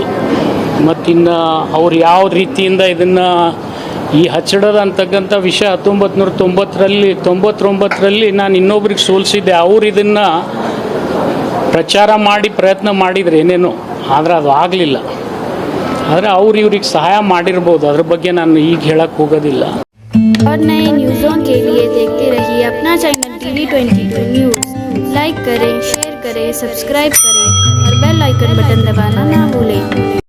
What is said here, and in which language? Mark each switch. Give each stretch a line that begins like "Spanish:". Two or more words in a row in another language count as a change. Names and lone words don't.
Kannada: ಮತ್ತಿನ್ನು ಅವ್ರು ಯಾವ ರೀತಿಯಿಂದ ಇದನ್ನು ಈ ಹಚ್ಚಡದ ಅಂತಕ್ಕಂಥ ವಿಷಯ 1999ರಲ್ಲಿ ನಾನು ಇನ್ನೊಬ್ರಿಗೆ ಸೋಲಿಸಿದ್ದೆ. ಅವ್ರು ಇದನ್ನು ಪ್ರಚಾರ ಮಾಡಿ ಪ್ರಯತ್ನ ಮಾಡಿದ್ರು ಏನೇನೋ, ಆದರೆ ಅದು ಆಗಲಿಲ್ಲ. ಆದರೆ ಅವ್ರು ಇವ್ರಿಗೆ ಸಹಾಯ ಮಾಡಿರ್ಬೋದು, ಅದ್ರ ಬಗ್ಗೆ ನಾನು ಈಗ ಹೇಳಕ್ಕೆ ಹೋಗೋದಿಲ್ಲ.
Hindi: और नए न्यूज़ों के लिए देखते रहिए अपना चैनल TV22 न्यूज़। लाइक करें, शेयर करें, सब्सक्राइब करें और बेल आइकन बटन दबाना ना भूलें।